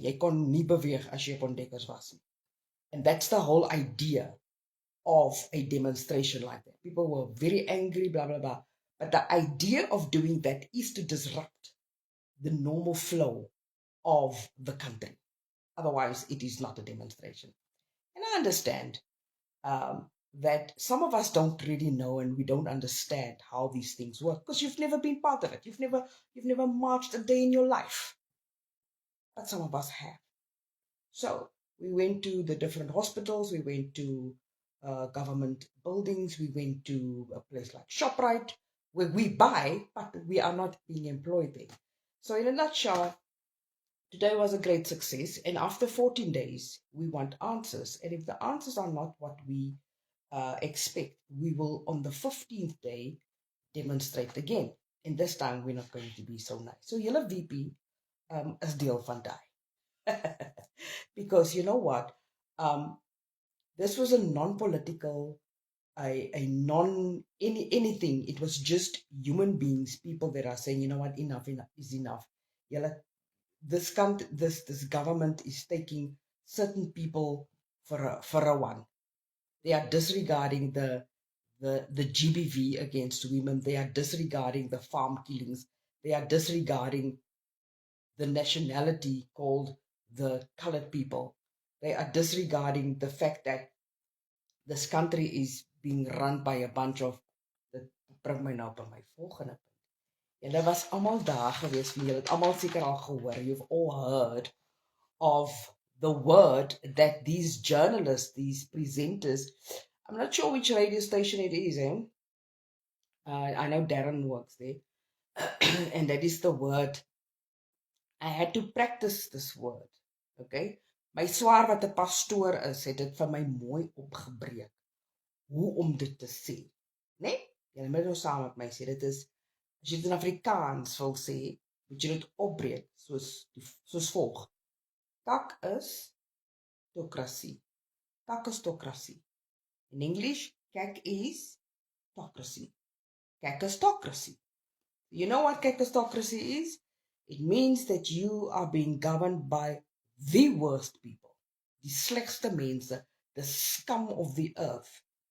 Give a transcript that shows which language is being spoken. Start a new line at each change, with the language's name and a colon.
Afrikaans: Jy kon nie beweeg as jy op ontdekkers was nie.
English: And that's the whole idea of a demonstration like that. People were very angry, blah, blah, blah. But the idea of doing that is to disrupt the normal flow of the country. Otherwise, it is not a demonstration. And I understand that some of us don't really know and we don't understand how these things work because you've never been part of it. You've never marched a day in your life. But some of us have. So we went to the different hospitals. We went to government buildings. We went to a place like ShopRite where we buy, but we are not being employed there. So in a nutshell, today was a great success, and after 14 days, we want answers. And if the answers are not what we expect, we will, on the 15th day, demonstrate again. And this time, we're not going to be so nice.
Afrikaans: So, julle VP is deel van die.
English: Because you know what? This was a non-political, a anything. It was just human beings, people that are saying, you know what, enough is enough. This government is taking certain people for a one. They are disregarding the GBV against women. They are disregarding the farm killings. They are disregarding the nationality called the colored people. They are disregarding the fact that this country is being run by a bunch of,
Afrikaans: bring my nou by my volgende punt. Julle was allemaal daar gewees, julle het allemaal seker al gehoor.
English: You've all heard of the word that these journalists, these presenters, I'm not sure which radio station it is, I know Darren works there, and that is the word. I had to practice this word, okay?
Afrikaans: My swaar wat 'n pastoor is, het dit vir my mooi opgebreek. Hoe om dit te sê, né? Julle moet nou saam met my sê, dit is, as jy dit in Afrikaans wil sê, moet jy dit opbreek, soos volg.
English: Kakistocracy. Kakistocracy. In English, kak is tocracy. Kakistocracy. You know what kakistocracy is? It means that you are being governed by the worst people.
Afrikaans: Die slegste mense,
English: the scum of the earth.